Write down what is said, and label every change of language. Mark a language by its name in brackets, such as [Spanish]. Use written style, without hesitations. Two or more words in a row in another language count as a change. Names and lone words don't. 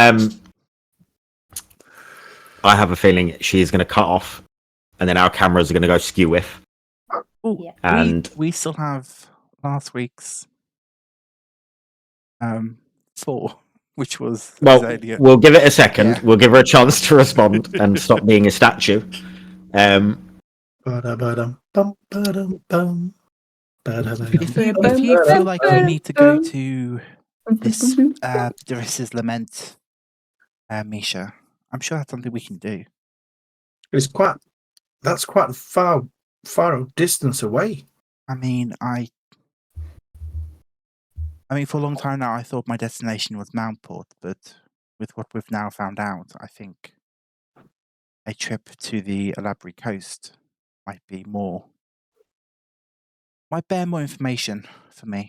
[English] I have a feeling she is going to cut off, and then our cameras are going to go skew with. Oh, Yeah. And we still have last week's 4, which was well, Azalea. we'll give it a second. Yeah. We'll give her a chance to respond and stop being a statue. Ba-da-ba-dum, bum, ba-dum, bum. Ba-da-ba-dum, If you bum, feel ba-dum, like you need to go to this Doris's Lament, Misha, I'm sure that's something we can do. It's quite. That's quite far distance away. I mean, for a long time now, I thought my destination was Mountport, but with what we've now found out, I think a trip to the Alabri coast might bear more information for me.